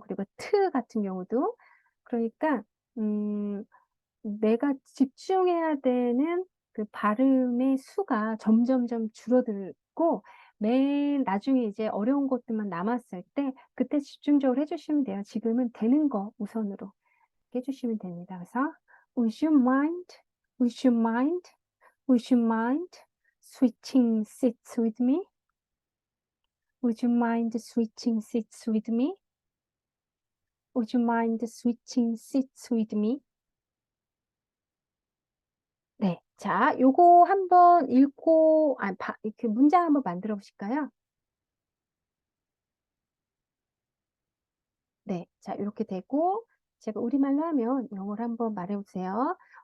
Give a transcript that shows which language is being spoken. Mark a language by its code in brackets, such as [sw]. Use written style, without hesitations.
[ko] 그리고 같은 경우도 그러니까 내가 집중해야 되는 그 발음의 수가 점점점 줄어들고 맨 나중에 이제 어려운 것들만 남았을 때 그때 집중적으로 해주시면 돼요. 지금은 되는 거 우선으로 해주시면 됩니다. 그래서 [en] would you mind, would you mind, would you mind switching seats with me? Would you mind switching seats with me? Would you mind switching seats with me? [ko] 네. 자, 요거 한번 읽고, 이렇게 문장 한번 만들어 보실까요? 네. 자, 이렇게 되고, 제가 우리말로 하면 영어로 한번 말해 보세요.